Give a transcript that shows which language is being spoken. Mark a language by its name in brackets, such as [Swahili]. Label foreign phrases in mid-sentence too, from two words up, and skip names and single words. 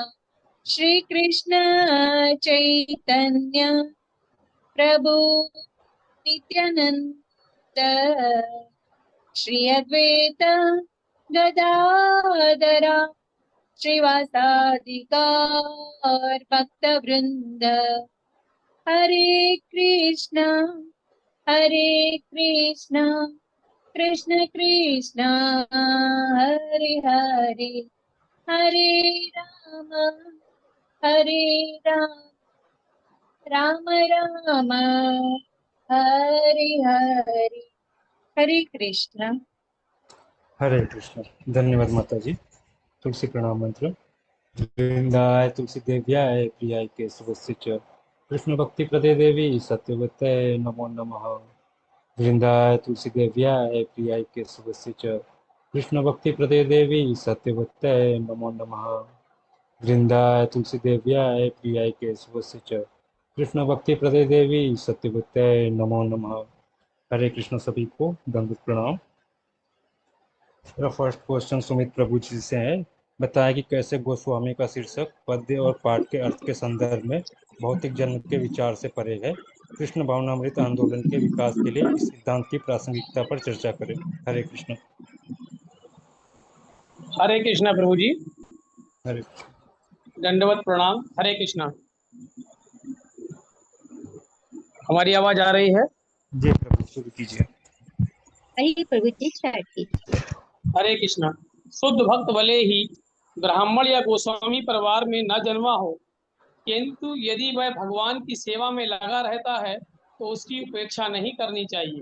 [Sanskrit] श्री कृष्ण चैतन्य प्रभु नित्यानंद श्री अद्वैत गदाधरा श्रीवासादि गौर भक्त वृंद। हरे कृष्ण कृष्ण कृष्ण हरे हरे हरे राम हरे राम राम राम हरे हरे। [Hindi] हरे कृष्ण। हरे कृष्ण। धन्यवाद माता जी। तुलसी प्रणाम मंत्र। [Sanskrit] वृंदाय तुलसी देव्याय प्रियाय केशवस्य च कृष्ण भक्ति प्रदे देवी सत्यवते नमो नमः। वृंदाय तुलसी देव्याय प्रियाय केशवस्य च कृष्ण भक्ति प्रदे देवी सत्यवते नमो नमः। वृंदाय तुलसी देव्याय प्रियाय केशवस्य च कृष्ण भक्ति प्रदे देवी सत्यवते नमो नमः। [Hindi] हरे कृष्ण। सभी को दंडवत प्रणाम। मेरा [English] first question [Hindi] सुमित प्रभु जी से है। बताया कि कैसे गोस्वामी का शीर्षक पद्य और पाठ के अर्थ के संदर्भ में भौतिक जन्म के विचार से परे है। कृष्ण भावनामृत आंदोलन के विकास के लिए इस सिद्धांत की प्रासंगिकता पर चर्चा करें। हरे कृष्ण। हरे कृष्णा प्रभु जी। हरे दंडवत प्रणाम। हरे कृष्णा। हमारी आवाज आ रही है? जी प्रभु, शुरू कीजिए। वही प्रभु जी स्टार्ट कीजिए। हरे कृष्णा। शुद्ध भक्त भले ही ब्राह्मण या गोस्वामी परिवार में न जन्मा हो, किंतु यदि वह भगवान की सेवा में लगा रहता है तो उसकी उपेक्षा नहीं करनी चाहिए।